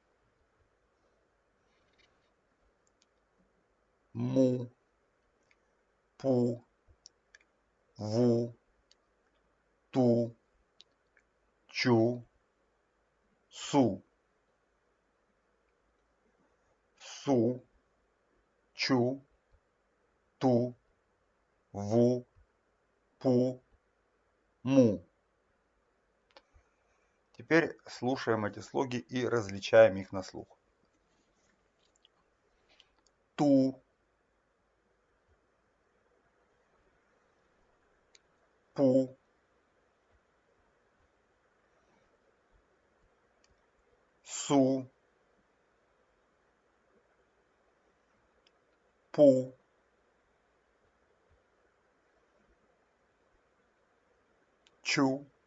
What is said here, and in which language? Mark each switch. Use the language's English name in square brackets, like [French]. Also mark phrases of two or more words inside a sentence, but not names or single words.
[Russian] Му, пу, ву, ту, чу, су. Су, чу, ту, ву, пу, му. Теперь слушаем эти слоги и различаем их на слух. Ту, пу, су, пу, чу,